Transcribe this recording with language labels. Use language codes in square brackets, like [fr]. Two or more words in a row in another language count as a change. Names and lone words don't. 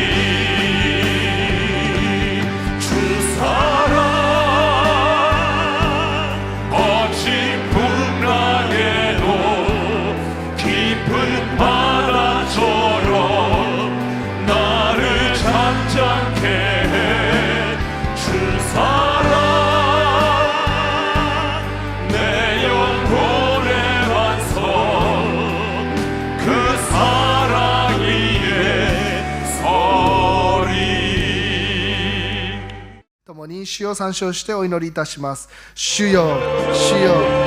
[ko] 주 사랑 거친 풍랑에도 깊은 바다처럼 나를 잠잠케 해. 주 사랑 내 영혼의 반석 그 사랑 위에 서리. [ja] 共に主を参照してお祈りいたします。主よ、主よ、